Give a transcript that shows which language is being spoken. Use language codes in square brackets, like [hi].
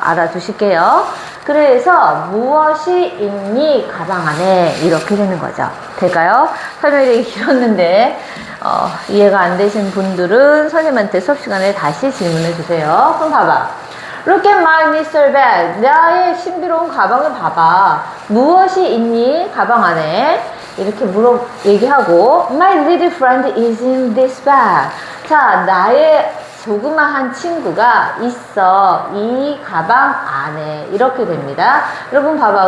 [ko] 알아두실게요. 그래서 무엇이 있니 가방 안에 이렇게 되는 거죠. 될까요? 설명이 되게 길었는데 이해가 안 되신 분들은 선생님한테 수업 시간에 다시 질문해 주세요. 그럼 봐봐. [en] Look at my mystery bag. [ko] 나의 신비로운 가방을 봐봐. 무엇이 있니 가방 안에? 이렇게 얘기하고 [en] My little friend is in this bag. [ko] 자, 나의 조그마한 친구가 있어 이 가방 안에 이렇게 됩니다. 여러분 봐봐.